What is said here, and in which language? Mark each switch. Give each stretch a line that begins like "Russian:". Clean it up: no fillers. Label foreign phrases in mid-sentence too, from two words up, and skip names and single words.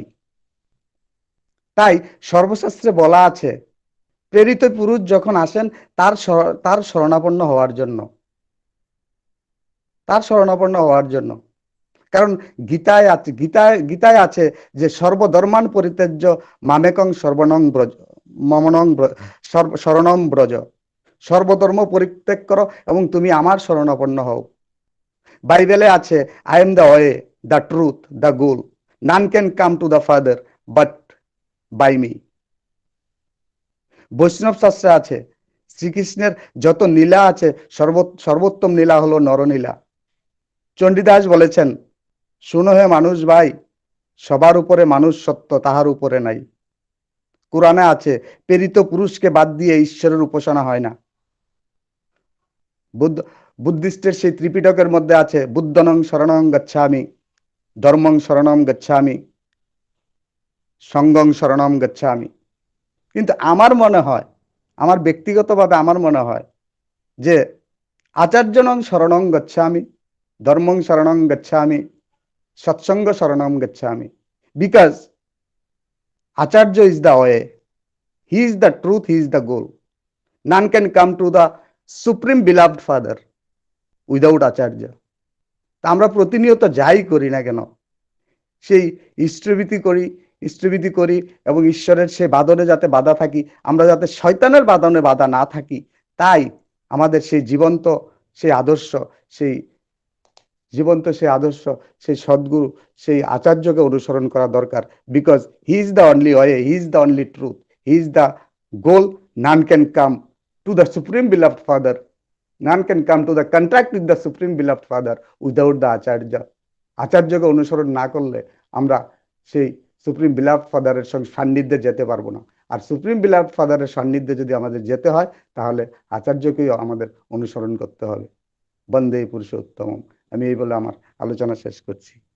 Bangla: তাই সর্বশাস্ত্রে বলা আছে, প্রেরিত পুরুষ যখন আসেন তার শরণাপন্ন হওয়ার জন্য, তার শরণাপন্ন হওয়ার জন্য। কারণ গীতায় আছে যে
Sanskrit: सर्वधर्मान परित्याज्य मामेकं सर्वनं व्रज ममनं शरणं व्रज,
Bangla: সর্বধর্ম পরিত্যাগ করো এবং তুমি আমার শরণাপন্ন হও। বাইবেলে আছে,
English: I am the way, the truth, the goal, none can come to the father but by me.
Bangla: বৈষ্ণব শাস্ত্রে আছে, শ্রীকৃষ্ণের যত লীলা আছে সর্বোত্তম লীলা হলো নরনীলা। চণ্ডীদাস বলেছেন, শুনো হে মানুষ ভাই, সবার উপরে মানুষ সত্য, তাহার উপরে নাই। কোরআনে আছে, প্রেরিত পুরুষকে বাদ দিয়ে ঈশ্বরের উপাসনা হয় না। বুদ্ধিস্টের সেই ত্রিপিটকের মধ্যে আছে,
Pali: বুদ্ধনং শরণং গচ্ছামি, ধর্মং শরণং গচ্ছামি,
Bangla: সঙ্গং শরণং গচ্ছামি। কিন্তু আমার মনে হয়, আমার ব্যক্তিগতভাবে আমার মনে হয় যে
Pali: আচার্যনং শরণং গচ্ছামি, ধর্মং শরণং গচ্ছামি,
Bangla: সৎসঙ্গ শরণং গচ্ছামি।
English: because Acharya is the way, he is the truth, he is the goal. none can come to the supreme beloved father without Acharya.
Bangla: তা আমরা প্রতিনিয়ত যাই করি না কেন, সেই ইষ্টভীতি করি এবং ঈশ্বরের সেই বাঁধনে যাতে বাধা থাকি, আমরা যাতে শয়তানের বাঁধনে বাধা না থাকি, তাই আমাদের সেই জীবন্ত সেই আদর্শ, সেই সেই সদ্গুরু, সেই আচার্যকে অনুসরণ করা দরকার।
English: because he is the only way, he is the only truth, he is the goal. none can come to the supreme beloved father, none can come to the contract with the supreme beloved father without the Acharya.
Bangla: আচার্যকে অনুসরণ না করলে আমরা সেই
English: supreme beloved father's
Bangla: সঙ্গে সান্নিধ্যে যেতে পারবো না। আর
English: supreme beloved father's
Bangla: সান্নিধ্যে যদি আমাদের যেতে হয়, তাহলে আচার্যকেই আমাদের অনুসরণ করতে হবে। বন্দে পুরুষোত্তম। আমি এই বলে আমার আলোচনা শেষ করছি।